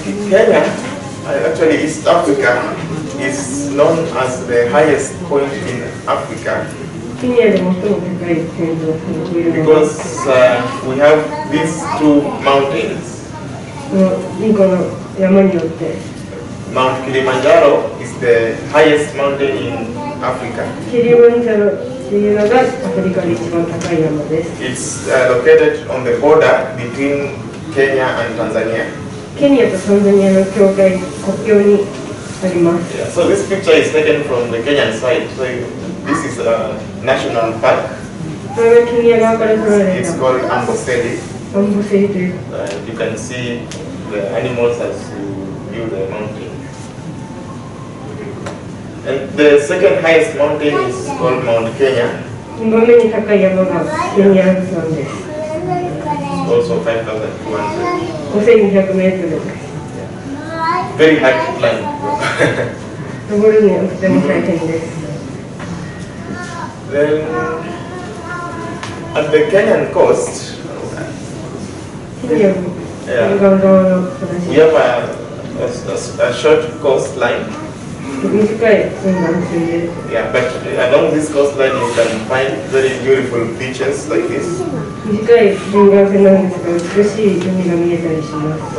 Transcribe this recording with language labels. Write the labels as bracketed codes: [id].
[en] Kenya, actually East Africa, is known as the highest point in Africa. [ja] ケニアで最も高い点と言えるのは、 [en] Because we have these two mountains. [ja] この2個の山によって、 [en] Mount Kilimanjaro is the highest mountain in Africa. [ja] キリマンジャロというのがアフリカで一番高い山です。 [en] It's located on the border between Kenya and Tanzania. [ja] ケニアとタンザニアの境界、国境にあります。 [en] Yeah, so this picture is taken from the Kenyan side. So this is a national park. [ja] これがケニア側から撮られ [en] It's [ja] た [en] called Amboseli. [ja] アンボセリという。 [en] You can see the animals as you view the mountain. And the second highest mountain is called Mount Kenya. [ja] 2番目に高い山がケニア山です。 [en] Also 5,200. [ja] 5200メートルです。 [en] Very hard to climb. [ja] 登るにはとても大変です。 [en] Then at the Kenyan coast, [ja] ケニアの沿岸側の話。 [en] we have a short coastline. [ja] 短い沿岸線です。 [en] Yeah, but along this coastline you can find very beautiful beaches like this. [ja] 短い沿岸線なんですが、美しい海が見えたりします。